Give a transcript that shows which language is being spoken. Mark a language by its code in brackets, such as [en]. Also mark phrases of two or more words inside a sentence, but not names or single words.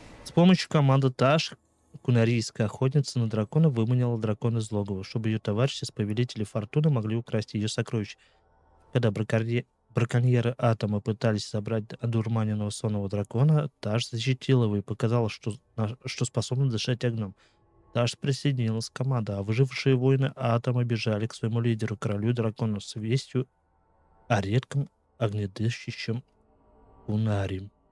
[ru] С помощью команды Таш кунарийская охотница на дракона выманила дракона из логова, чтобы ее товарищи с повелителей Фортуны могли украсть ее сокровища. Когда браконьеры Атома пытались забрать одурманенного сонного дракона, Таш защитила его и показала, что способна дышать огнем. Таш присоединилась к команде, а выжившие воины Атома бежали к своему лидеру, королю дракона, с вестью о редком огнедышащем кунарии.